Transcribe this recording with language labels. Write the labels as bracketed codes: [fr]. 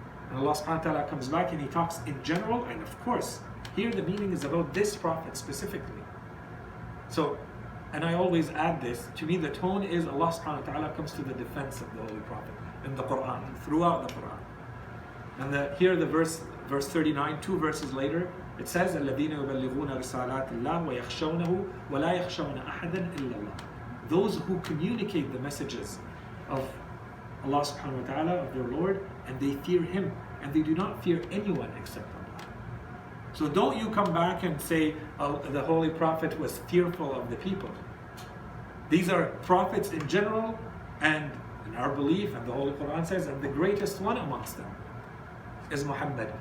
[en] And Allah subhanahu wa ta'ala comes back and he talks in general, and of course, here the meaning is about this prophet specifically. So, and I always add this, to me the tone is Allah subhanahu wa ta'ala comes to the defense of the Holy Prophet in the Quran, throughout the Quran. And here the verse 39, 2 verses later, it says, [ar] الَّذِينَ يُبَلِّغُونَ رِسَالَاتِ اللَّهِ وَيَخْشَوْنَهُ وَلَا يَخْشَوْنَ أَحَدًا إِلَّا اللَّهِ. [en] Those who communicate the messages of Allah subhanahu wa ta'ala, of their Lord, and they fear Him, and they do not fear anyone except Allah. So don't you come back and say the Holy Prophet was fearful of the people. These are prophets in general, and in our belief, and the Holy Quran says, and the greatest one amongst them is Muhammad.